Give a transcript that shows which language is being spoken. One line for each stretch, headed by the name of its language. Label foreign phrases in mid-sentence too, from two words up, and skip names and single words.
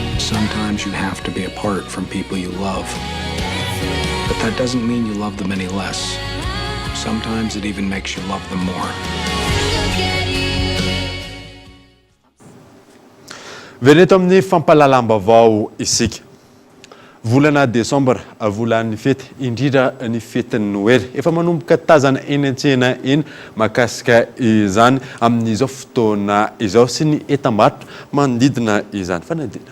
English: sometimes you have to be apart from people you love. But that doesn't mean you love them any less. Sometimes it even makes you love them more.
Malagasy: Veneto amin'ny fampalalam-baovao isika. Volana Desambra, volan'ny fety indrindra ny fetin'ny Noely. Efa manomboka tazana eny an-tsena eny mahakasika izany amin'izao fotoana izao sy ny entam-barotra manodidina izany fanadina.